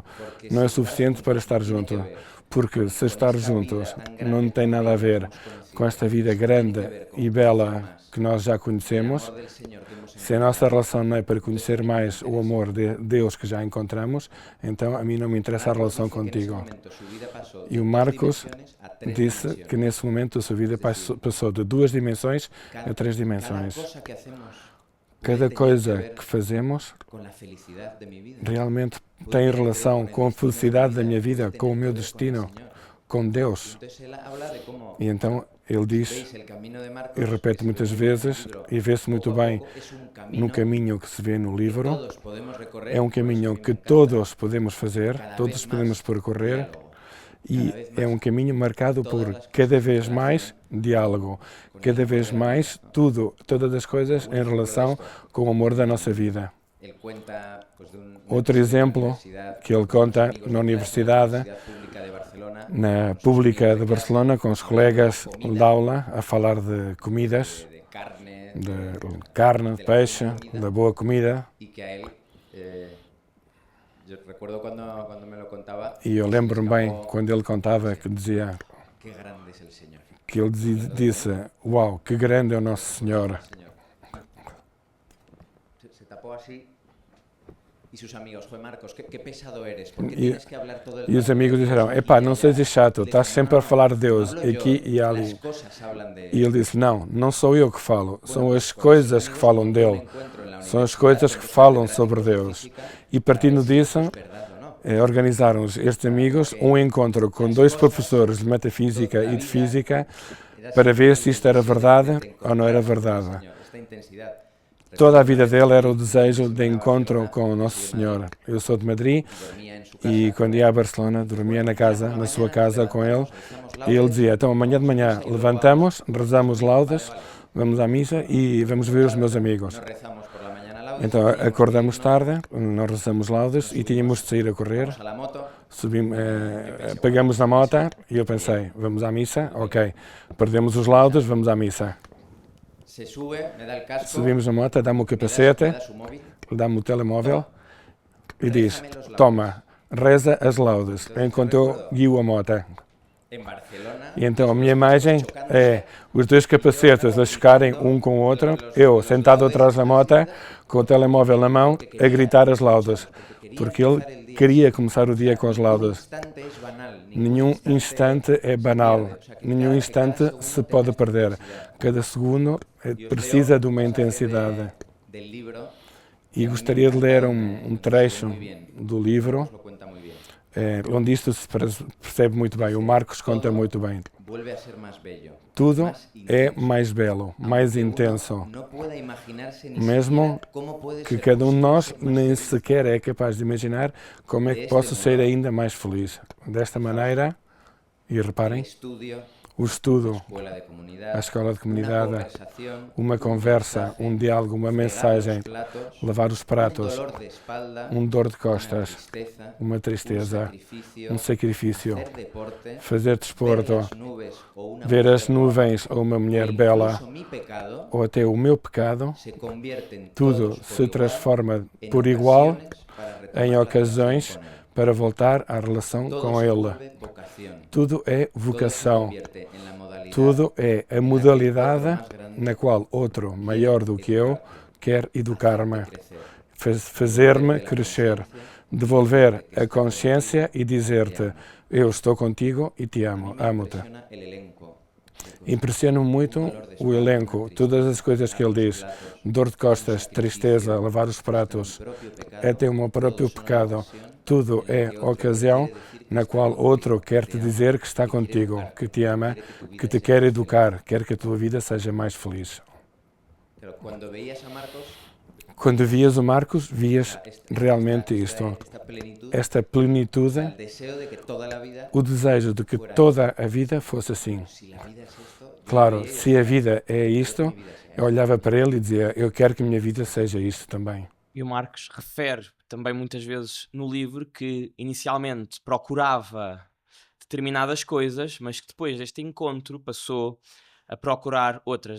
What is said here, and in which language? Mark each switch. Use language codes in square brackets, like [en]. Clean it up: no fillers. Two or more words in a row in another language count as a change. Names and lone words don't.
[pt] Não é suficiente para estar juntos. Porque se estar juntos não tem nada a ver com esta vida grande e bela que nós já conhecemos, se a nossa relação não é para conhecer mais o amor de Deus que já encontramos, então a mim não me interessa a relação contigo. E o Marcos disse que nesse momento a sua vida passou de 2 dimensões a 3 dimensões. Cada coisa que fazemos [es] con la felicidad de mi vida. [pt] realmente tem relação com a felicidade da minha vida, com o meu destino, com Deus. [es] Entonces él habla de cómo [pt] E então ele diz, [es] veis el camino de Marcos, [pt] e repete muitas vezes, e vê-se muito bem no caminho que se vê no livro, [es] todos podemos recorrer, [pt] é um caminho que todos podemos fazer, todos podemos percorrer, e é um caminho marcado por cada vez mais diálogo, cada vez mais todas as coisas em relação com o amor da nossa vida. [es] Él cuenta, pues, de un [pt] Outro exemplo que ele conta na universidade, [es] pública de Barcelona, [pt] na pública de Barcelona, com os colegas de aula, a falar de comidas, [es] de carne, [pt] de carne, de peixe, da boa comida. [es] y que a él, yo recuerdo cuando me lo contaba, [pt] E eu lembro-me bem quando ele contava que dizia, [es] qué grande es el Señor. [pt] que ele disse, uau, que grande é o nosso Senhor. [es] Señor. Se tapó así y sus amigos, fue Marcos, qué pesado eres, porque tienes que hablar todo el [pt] E os amigos disseram, epá, não sejas chato, estás sempre a falar de Deus, aqui e [es] Las [pt] ali. [es] cosas hablan de [pt] E ele disse, não sou eu que falo, são as coisas que falam dele, são as coisas que falam sobre Deus. E partindo disso, [es] verdad o no. [pt] organizaram estes amigos um encontro com dois professores de metafísica e de física para ver se isto era verdade ou não era verdade. [es] Señor, esta intensidad. [pt] Toda a vida dele era o desejo de encontro com o Nosso Senhor. Eu sou de Madrid [es] Dormía en su casa. [pt] e quando ia a Barcelona dormia na sua casa com ele. E ele dizia, então amanhã de manhã levantamos, rezamos laudes, vamos à missa e vamos ver os meus amigos. [es] No rezamos por la mañana laudes, [pt] Então acordamos tarde, nós rezamos laudes e tínhamos de sair a correr. [es] vamos a la moto, [pt] Pegamos na moto e eu pensei, vamos à missa? Ok. Perdemos os laudes, vamos à missa. [es] se sube, me da el casco, [pt] Subimos na moto, dá-me o [es] me [pt] capacete, [es] da su móvil, [pt] dá-me o telemóvel e diz, toma, reza as laudes, enquanto eu guio a moto. [es] en Barcelona, [pt] E então a minha imagem é os dois capacetes a chocarem um com o outro, eu sentado atrás da moto, com o telemóvel na mão, a gritar as laudes, porque ele queria começar o dia com as laudes. [es] instante es banal, [pt] Nenhum instante é banal, nenhum instante se pode perder. Cada segundo precisa de uma intensidade. [es] del libro, [pt] E gostaria de ler um trecho do livro, [es] lo cuenta muy bien. [pt] onde isto se percebe muito bem. O Marcos conta muito bem. [es] Vuelve a ser más bello. [pt] Tudo é mais belo, mais intenso, [es] No pueda imaginarse ni [pt] mesmo [es] siquiera cómo puede [pt] que [es] ser [pt] cada um de nós [es] posible [pt] nem sequer é capaz de imaginar como é que posso ser ainda mais feliz. Desta maneira, e reparem, [es] estudio, [pt] o estudo, [es] escuela de comunidad, [pt] a escola de [es] una [pt] comunidade, [es] conversación, [pt] uma conversa, um diálogo, uma mensagem, [es] platos, [pt] lavar os [es] un [pt] pratos, [es] dolor de espalda, [pt] dor de [es] una [pt] costas, [es] tristeza, [pt] uma tristeza, [es] sacrificio, [pt] um sacrifício, [es] hacer deporte, [pt] fazer [es] ver [pt] desporto, [es] las nubes o una [pt] ver [es] mujer [pt] as nuvens ou uma mulher [es] guapa, [pt] bela, [es] incluso mi pecado [pt] ou até o meu pecado, [es] se convierten [pt] tudo [es] todos por [pt] se [es] igual [pt] transforma [es] en [pt] por igual [es] ocasiones para retomar [pt] em [es] la [pt] ocasiões [es] relación con él. [pt] para voltar à relação [es] Todo [pt] com [es] se [pt] Ele. [es] vuelve vocación. [pt] Tudo é [es] Todo se [pt] vocação. [es] convierte en la modalidad [pt] Tudo é a modalidade na qual outro, maior do que eu, quer educar-me, [es] crecer. [pt] fazer-me crescer, devolver a consciência e dizer-te, eu estou contigo e te amo, amo-te. [es] Impresiona el elenco. [pt] Impressiona-me muito o elenco, todas as coisas que ele diz. Dor de costas, tristeza, lavar os pratos, [es] Propio pecado, [pt] até o meu próprio pecado. Tudo é ocasião na qual outro quer te dizer que está contigo, que te ama, que te quer educar, quer que a tua vida seja mais feliz. [es] Pero cuando veías a Marcos, [pt] Quando vias o Marcos, vias realmente isto. [es] esta plenitud, [pt] Esta plenitude, [es] el deseo de que toda la vida, [pt] o desejo de que toda a vida fosse assim. [es] si la vida es esto, [pt] Claro, se a vida é isto, eu olhava para ele e dizia, eu quero que a minha vida seja isto também. E o Marcos refere também muitas vezes no livro que inicialmente procurava determinadas coisas, mas que depois deste encontro passou a procurar outras.